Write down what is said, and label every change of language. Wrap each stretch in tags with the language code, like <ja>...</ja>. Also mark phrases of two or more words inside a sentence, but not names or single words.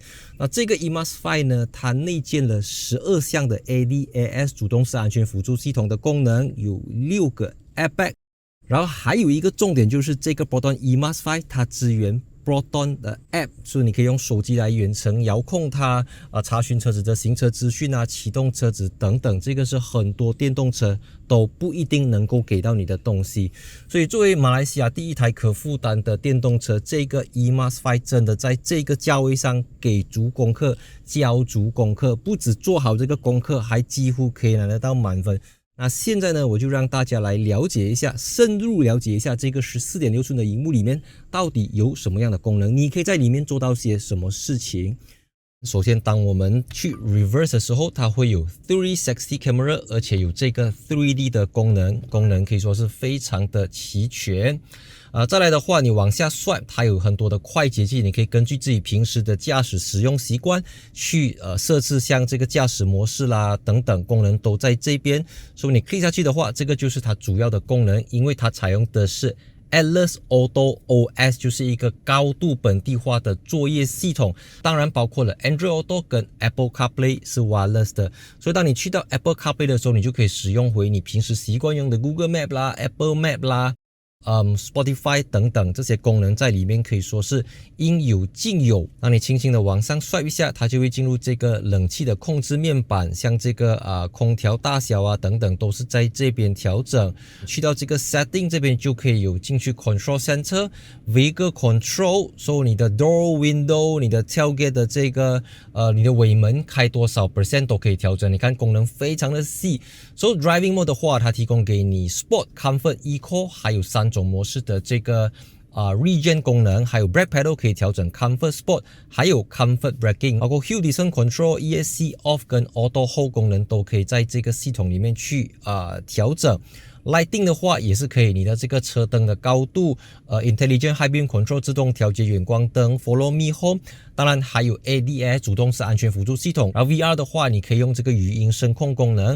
<zh>那這個 E-MAS 5呢，它內建了12項的 ADAS 主動式安全輔助系統的功能，有6個 airbag， 然後還有一個重點就是這個 Proton E-MAS 5它支援 Proton 的 App， 所以你可以用手機來遠程遙控它，查詢車子的行車資訊啟動車子等等，這個是很多電動車都不一定能夠給到你的東西。所以作為馬來西亞第一台可負擔的電動車，這個 E-MAS 5真的在這個價位上給足功課，交足功課，不只做好這個功課，還幾乎可以拿得到滿分。那現在呢，我就讓大家來了解一下，深入了解一下這個 14.6 寸的熒幕裡面到底有什麼樣的功能，你可以在裡面做到些什麼事情。首先，當我們去 reverse 的時候，它會有 360 camera， 而且有這個 3D 的功能可以說是非常的齊全。再來的話，你往下swipe，它有很多的快捷鍵，你可以根据自己平時的駕駛使用習慣去設置像這個駕駛模式啦等等功能都在這邊。所以你 click 下去的話，這個就是它主要的功能，因為它採用的是 Atlas Auto OS， 就是一個高度本地化的作業系統，當然包括了 Android Auto 跟 Apple CarPlay 是 wireless 的，所以当你去到 Apple CarPlay 的時候，你就可以使用回你平时習慣用的 Google Map 啦、Apple Map 啦。 Spotify 等等這些功能在裡面可以說是應有盡有。那你輕輕的往上swipe一下，它就會進入這個冷氣的控制面板，像這個空調大小啊等等都是在這邊調整。去到這個 setting 這邊就可以有進去</zh> <en>control center vehicle control，</en> <zh>so 你的</zh> <en>door window</en> <zh>你的 tailgate 的這個你的尾門開多少 % 都可以調整。你看功能非常的細。</zh> <en>So driving mode</en> <zh>的話，它提供給你</zh> <en>sport comfort、eco</en> <zh>還有3種模式的這個regen 功能，還有</zh> <en>brake pedal</en> <zh>可以調整</zh> <en>comfort sport，</en> <zh>還有</zh> <en>comfort braking，</en> <zh>包括</zh> <en>hill descent control、ESC off</en> <zh>跟</zh> <en>auto hold</en> <zh>功能都可以在這個系統裡面去調整。Lighting 的話也是可以，你的這個車燈的高度</zh> <en>Intelligent High Beam Control</en> <zh>自動調節遠光燈 Follow Me Home，當然還有 ADS 主動式安全輔助系統。然後 VR 的話你可以用這個語音聲控功能。</zh>